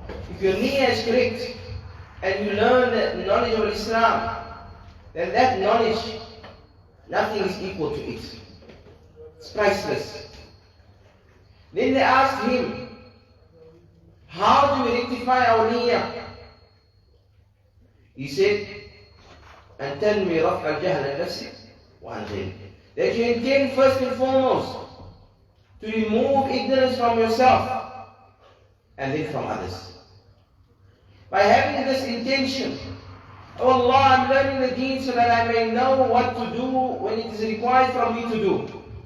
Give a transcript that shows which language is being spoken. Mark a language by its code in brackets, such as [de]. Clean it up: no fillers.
[en] If your niyyah is correct and you learn the knowledge of Islam, then that knowledge, nothing is equal to it. It's priceless. Then they asked him, how do we rectify our niyyah? He said, [ar] أن تنوي رفع الجهل عن نفسك وعن غيرك. [en] That you intend first and foremost to remove ignorance from yourself and then from others. By having this intention, oh Allah, I'm learning the deen so that I may know what to do when it is required from me to do.